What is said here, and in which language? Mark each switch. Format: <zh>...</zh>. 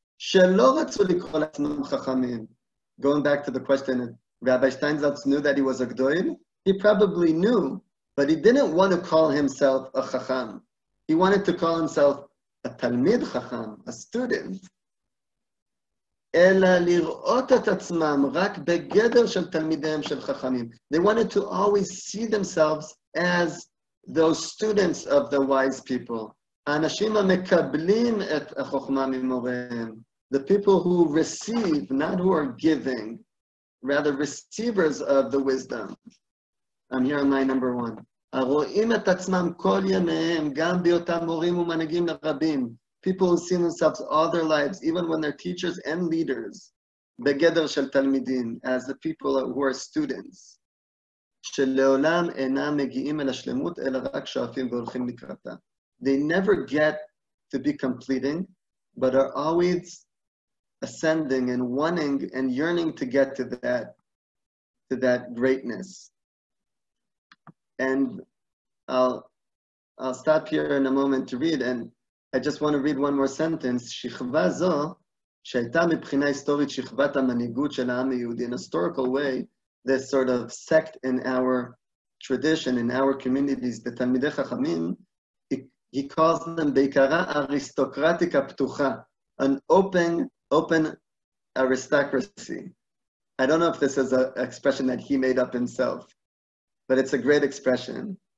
<he>Shelo ratzu likro la'atzmam chachamim.</he> <en>Going back to the question, Rabbi Steinsaltz knew that he was a gdoil. He probably knew, but he didn't want to call himself a chacham. He wanted to call himself a talmid chacham, a student.</en> <he>אלא לראות את עצמם רק בגדר של תלמידיהם של חכמים.</he> <en>They wanted to always see themselves as those students of the wise people.</en> <he>האנשים המקבלים את החוכמה ממוריהם.</he> <en>The people who receive, not who are giving, rather receivers of the wisdom. I'm here on line number 1.</en> <he>הרואים את עצמם כל ימיהם, גם בהיותם מורים ומנהיגים לרבים.</he> <en>People who see themselves all their lives, even when they're teachers and leaders,</en> <he>begeder shel talmidim,</he> <en>as the people who are students.</en> <he>שלעולם אינם מגיעים אל השלמות, אלא רק שואפים והולכים לקראתה.</he> <en>They never get to be completing, but are always ascending and wanting and yearning to get to that greatness. And I'll stop here in a moment to read, and I just want to read one more sentence.</en> <he>שכבה זו, שהייתה מבחינה היסטורית שכבת המנהיגות של העם היהודי.</he> <en>In a historical way, this sort of sect in our tradition, in our communities, the תלמידי חכמים, he calls them</en> <he>בעיקרה אריסטוקרטיקה פתוחה,</he> <en>an open aristocracy. I don't know if this is an expression that he made up himself, but it's a great expression.</en>